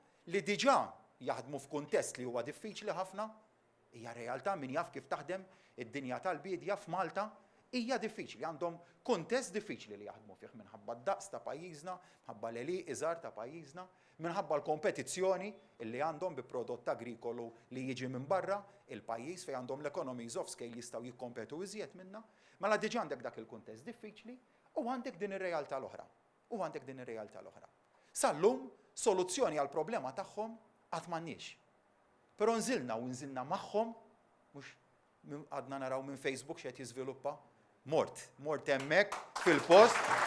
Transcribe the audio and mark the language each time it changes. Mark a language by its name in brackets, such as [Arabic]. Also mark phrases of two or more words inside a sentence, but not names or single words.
[Maltese] li diġà jaħdmu f'kuntest li huwa diffiċli ħafna, hija realtà min jaf kif taħdem id-dinja tal-bidja f'Malta, hija diffiċli, għandhom kuntest diffiċli li jaħdmu fih minħabba d-daqs ta' pajjiżna, minħabba l-eliq iżgħar ta' pajjiżna, minħabba l-kompetizzjoni li għandhom bi prodott agrikolu li jiġi minn barra il-pajjiż fejn għandhom l- [English] economies of scale [Maltese] jistgħu jikkompetu iżjed minnha, mela diġà għandek dak il-kuntest diffiċli u għandek din ir-realtà l-oħra. Sallum soluzzjoni għall problema tagħhom qatt m'għandniex. Però nżilna magħhom, mhux għadna naraw minn Facebook x'qed jiżviluppa, mort hemmhekk fil-post.